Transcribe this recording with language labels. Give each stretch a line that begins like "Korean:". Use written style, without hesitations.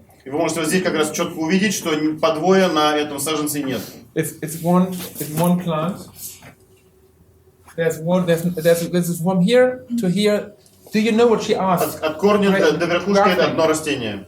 Russian: И вы можете вот здесь как раз четко увидеть, что подвоя на этом саженце нет.
English: It's one plant. There's from here to here. Do you know what she asked?
Russian: От корня до верхушки это одно растение.